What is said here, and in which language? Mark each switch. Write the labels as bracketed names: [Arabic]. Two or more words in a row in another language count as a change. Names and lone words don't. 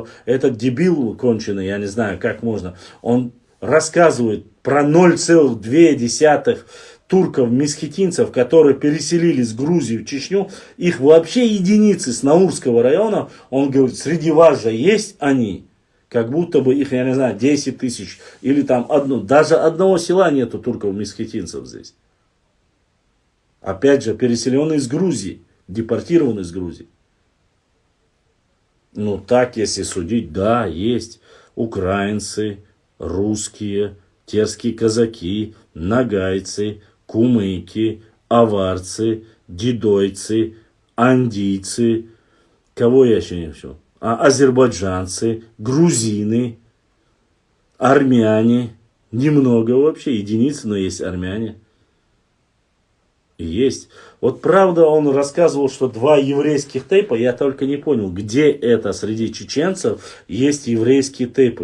[Russian] Этот дебил конченый, я не знаю, как можно. Он рассказывает про 0,2 турков-месхетинцев, которые переселились с Грузии в Чечню, их вообще единицы с Наурского района, он говорит, среди вас же есть они, как будто бы их, я не знаю, 10 тысяч, или там даже одного села нету турков-месхетинцев здесь. Опять же, переселенные из Грузии, депортированные из Грузии. Ну так, если судить, да, есть украинцы, русские, терские казаки, нагайцы, кумыки, аварцы, дидойцы, андийцы, кого я еще не все, азербайджанцы, грузины, армяне, немного вообще, единицы, но есть армяне. И есть. Вот правда он рассказывал, что 2 еврейских тейпа, я только не понял, где это среди чеченцев есть еврейские тейпы.